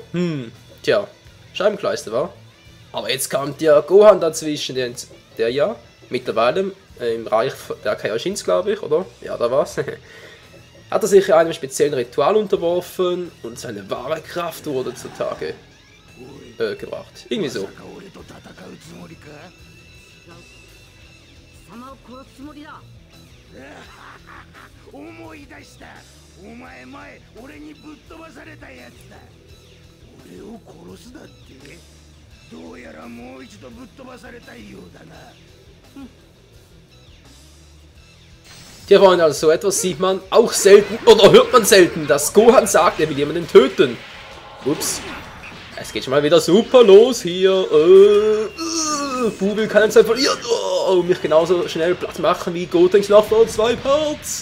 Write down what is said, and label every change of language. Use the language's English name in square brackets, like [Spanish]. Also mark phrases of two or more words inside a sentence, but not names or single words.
[German] Tja, Scheibenkleister war. Aber jetzt kommt ja Gohan dazwischen, der ja mittlerweile im Reich der Kaioshins, glaube ich, oder? Ja, da war's. Hat er sich einem speziellen Ritual unterworfen und seine wahre Kraft wurde zutage gebracht. Irgendwie so. [Japanese] 思い出した。お前前俺にぶっ飛ばされたやつだ。俺を殺すだって。どうやらもう一度ぶっ飛ばされたいようだな。 [German] Tja Freunde, also so etwas sieht man auch selten oder hört man selten, dass Gohan sagt, er will jemanden töten. Ups. Es geht schon mal wieder super los hier. Buu will keine Zeit verlieren. Mich genauso schnell platt machen wie Gotenks noch vor 2 Parts.